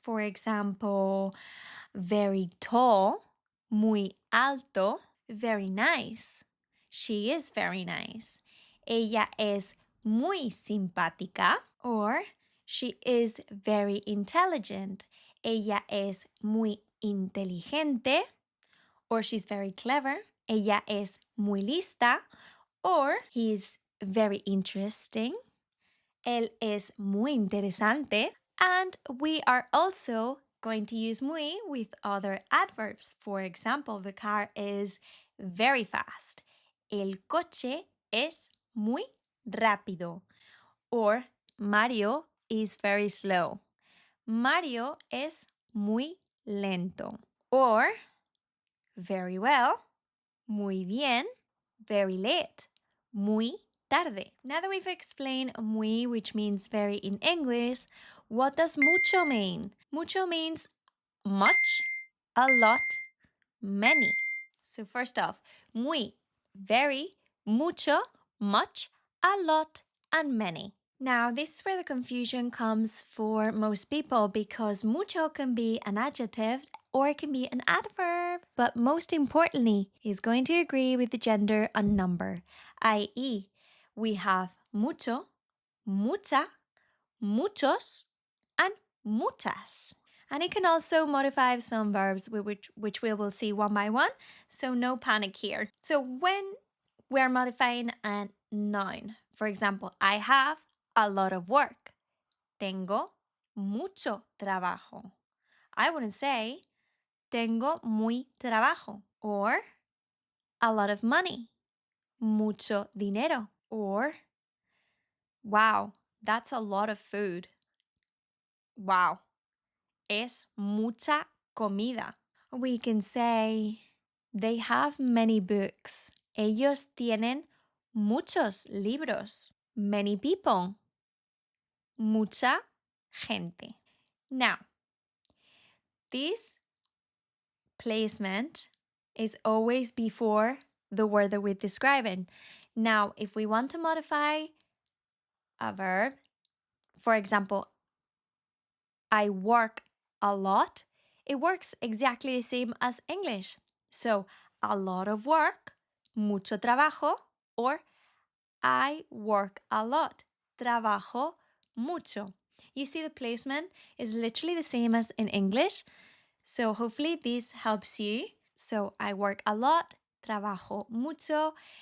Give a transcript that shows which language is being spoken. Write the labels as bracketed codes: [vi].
[en] For example, very tall, [es] muy alto, [en] very nice. She is very nice. [es] Ella es muy simpática. [en] Or she is very intelligent. [es] Ella es muy inteligente. [en] Or she's very clever. [es] Ella es muy lista. [en] Or he's very interesting. [es] Él es muy interesante. [en] And we are also going to use muy with other adverbs. For example, the car is very fast. [es] El coche es muy rápido. [en] Or Mario is very slow. [es] Mario es muy lento. [en] Or very well, [es] muy bien, [en] very late, [es] muy tarde. [en] Now that we've explained muy, which means very in English, what does mucho mean? Mucho means much, a lot, many. So first off, muy, very, mucho, much, a lot, and many. Now, this is where the confusion comes for most people because mucho can be an adjective or it can be an adverb. But most importantly, is going to agree with the gender and number, i.e., we have mucho, mucha, muchos, and muchas. And it can also modify some verbs, which we will see one by one, so no panic here. So when we're modifying a noun, for example, I have a lot of work. [es] Tengo mucho trabajo. [en] I wouldn't say [es] tengo muy trabajo. [en] Or a lot of money. [es] Mucho dinero. [en] Or wow, that's a lot of food. [es] Wow, es mucha comida. [en] We can say they have many books. [es] Ellos tienen muchos libros. [en] Many people. [es] Mucha gente. [en] Now, this placement is always before the word that we're describing. Now, if we want to modify a verb, for example, I work a lot, it works exactly the same as English. So, a lot of work, [es] mucho trabajo, [en] or I work a lot, [es] trabajo mucho. [en] You see the placement is literally the same as in English. So hopefully this helps you. So I work a lot, [es] trabajo mucho.